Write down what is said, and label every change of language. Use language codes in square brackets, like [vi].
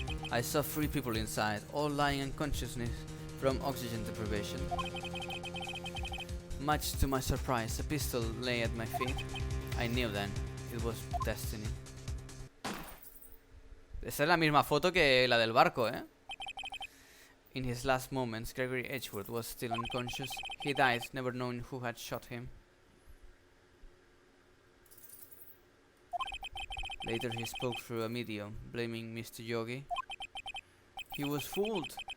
[en] I saw 3 people inside, all lying unconsciousness from oxygen deprivation. Much to my surprise, a pistol lay at my feet. I knew then, it was destiny. [es] Esa es la misma foto que la del barco, ¿eh? [en] In his last moments, Gregory Edgeworth was still unconscious. He died, never knowing who had shot him. Later he spoke through a medium, blaming Mr. Yogi. He was fooled.